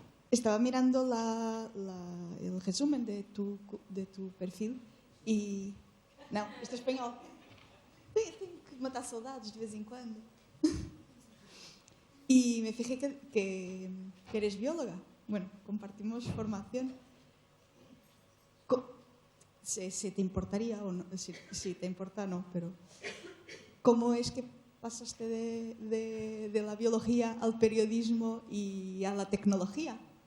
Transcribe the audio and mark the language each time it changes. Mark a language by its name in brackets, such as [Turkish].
[Spanish] Estaba mirando el resumen de tu perfil y... [Portuguese] Não, este é espanhol. Tenho que matar saudades de vez em quando. [Spanish] Y me fijé que eres bióloga. Bueno, compartimos formación. Si te importaría, o no, si te importa, no, pero ¿cómo es que pasaste de la biología al periodismo y a la tecnología?